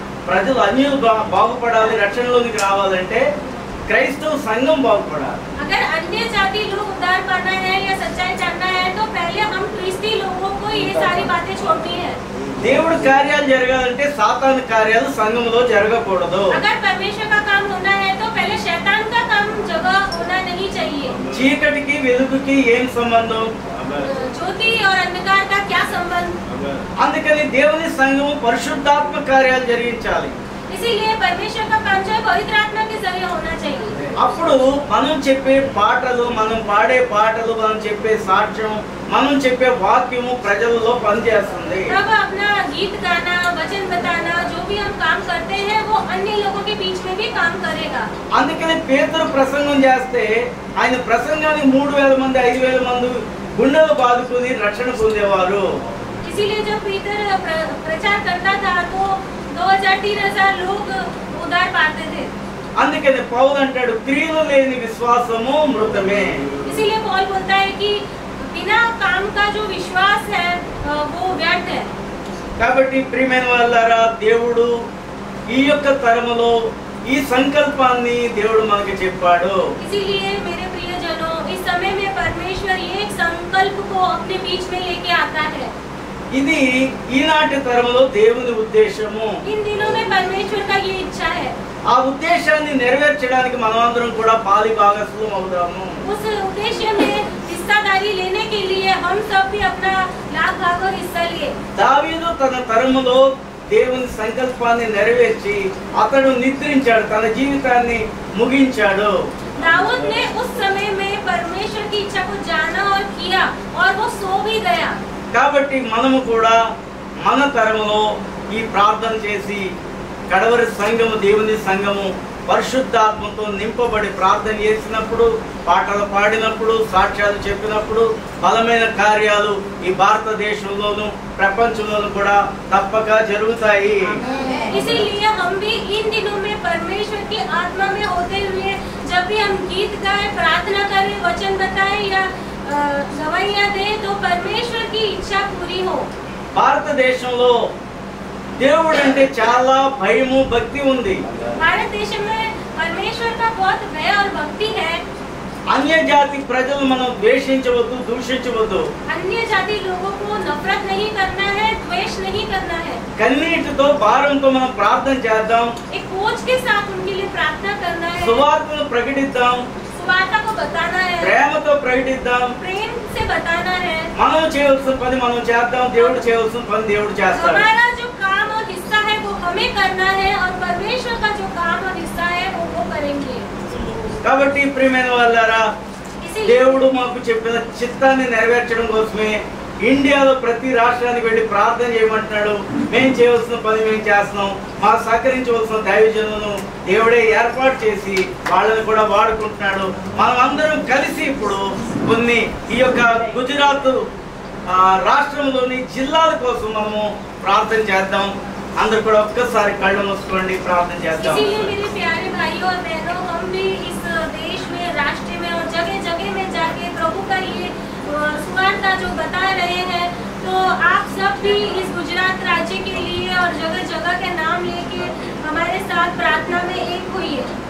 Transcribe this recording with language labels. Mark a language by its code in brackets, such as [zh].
[te] ప్రజలు అన్యులు బాగుపడాలి, రక్షణలోనికి రావాలంటే క్రైస్తవ సంఘం బాగుపడాలి. [hi] अगर अन्य जाति लोग उद्धार पाना है या सच्चाई जानना है तो पहले हम क्रिस्ती लोगों को ये सारी बातें छोड़नी है. [te] దేవుడి కార్యాలు జరగాలంటే సాతాను కార్యాలు సంఘంలో జరగకూడదు. [hi] अगर परमेश्वर का काम होना है तो पहले शैतान का काम जगह होना नहीं चाहिए. [te] చీకటికి వెలుగుకి ఏం సంబంధం? [hi] ज्योति और अंधकार का क्या संबंध? [te] అందుకని దేవుని సంఘము పరిశుద్ధాత్మ కార్యాలు జరిగించాలి. [hi] इसीलिए परमेश्वर का काम जो है पवित्र आत्मा के जरिए होना चाहिए. [te] అప్పుడు మనం చెప్పే పాటలు, మనం పాడే పాటలు, మనం చెప్పే సాక్ష్యం, మనం చెప్పే వాక్యము ప్రజలలో పనిచేస్తుంది. [hi] तब अपना गीत गाना, वचन बताना, जो भी हम काम करते हैं वो अन्य लोगों के बीच में भी काम करेगा. [te] అందుకని పేతురు ప్రసంగం చేస్తే ఆయన ప్రసంగానికి 3000 మంది 5000 మంది గుండెలు బాదుకుని రక్షణ పొందేవారు. [hi] इसीलिए जब पीतर प्रचार करता था तो 2000-3000 लोग उद्धार पाते थे. [te] అందుకని పౌలు అంటాడు క్రియలు లేని విశ్వాసము మృతమే. [hi] इसीलिए पौल बोलता है कि बिना काम का जो विश्वास है वो व्यर्थ है. [te] కాబట్టి ప్రియమైన వాళ్ళారా, దేవుడు ఈ యొక్క తరములో ఈ సంకల్పాన్ని దేవుడు మనకి చెప్పాడు. [hi] इसीलिए मेरे प्रियजनों, इस समय में परमेश्वर ये एक संकल्प को अपने बीच में लेके आता है. [te] ఇది ఈనాటి తరములో దేవుని ఉద్దేశము. [hi] इन दिनों में परमेश्वर का ये इच्छा है. [te] ఆ ఉద్దేశాన్ని నెరవేర్చడానికి మనమందరం కూడా పాలి భాగస్వాములం అవుదాము. [hi] उस उद्देश्य में हिस्सादारी लेने के लिए हम सब भी अपना लाभ भाग और हिस्सा लिए. [te] దావీదు తన తరములో దేవుని సంకల్పాన్ని నెరవేర్చి అతడు నిద్రించాడు, తన జీవితాన్ని ముగించాడు. [hi] दाऊद ने उस समय में परमेश्वर की इच्छा को जाना और किया और वो सो भी गया. [te] కాబట్టి మనము కూడా మన తరములో ఈ ప్రార్థన చేసి కడవరి సంఘము, దేవుని సంఘము పరిశుద్ధాత్మతో నింపబడి ప్రార్థన చేసినప్పుడు, పాటలు పాడినప్పుడు, సాక్ష్యాలు చెప్పినప్పుడు బలమైన కార్యాలు ఈ భారతదేశంలోను ప్రపంచంలోను కూడా తప్పక జరుగుతాయి. [hi] इसीलिए हम भी इन दिनों में परमेश्वर की आत्मा में होते हुए जब भी हम गीत गाएं, प्रार्थना करें, वचन बताएं या गवाहियां दे तो परमेश्वर की इच्छा पूरी हो। [te] భారతదేశంలో దేవుడు అంటే చాలా భయము భక్తి ఉంది. [hi] भारत देश में परमेश्वर का बहुत भय और भक्ति है। [te] అన్య జాతి ప్రజలు మనం ద్వేషించవద్దు, దూషించవద్దు. [hi] अन्य जाति लोगों को नफरत नहीं करना है, द्वेष नहीं करना है। [te] కన్నీటితో భారంతో మనం ప్రార్థన చేద్దాం. [hi] एक बोझ के साथ उनके लिए प्रार्थना करना है। [te] సువార్తను ప్రకటిద్దాం. [hi] सुवार्ता को बताना है, [te] ప్రేమతో ప్రకటిద్దాం. [hi] प्रेम से बताना है। [te] మనం చేయవలసిన పని మనం చేద్దాం, దేవుడు చేయవలసిన పని దేవుడు చేస్తాడు. [hi] हमारा जो काम और हिस्सा है वो हमें करना है और परमेश्वर का जो काम और हिस्सा है वो करेंगे। [te] కాబట్టి ప్రియమైన వాళ్ళారా, దేవుడు మాకు చెప్పిన చిత్తాన్ని నెరవేర్చడం కోసమే ఇండియాలో ప్రతి రాష్ట్రానికి వెళ్ళి ప్రార్థన చేయమంటున్నాడు. మేము చేయవలసిన పని మేము చేస్తున్నాం. మాకు సహకరించవలసిన దైవజనులను దేవుడే ఏర్పాటు చేసి వాళ్ళని కూడా వాడుకుంటున్నాడు. మనం అందరం కలిసి ఇప్పుడు కొన్ని ఈ యొక్క గుజరాత్ రాష్ట్రంలోని జిల్లాల కోసం మనము ప్రార్థన చేద్దాం. అందరూ కూడా ఒక్కసారి కళ్ళు మూసుకోండి, ప్రార్థన చేద్దాం. [hi] इसीलिए मेरे प्यारे भाइयों और बहनों, हम भी इस देश में, राष्ट्र में और जगह जगह में जाके प्रभु का ये सुवार्ता जो बता रहे हैं, तो आप सब भी इस गुजरात राज्य के लिए और जगह जगह के नाम लेके हमारे साथ प्रार्थना में एक हुई है।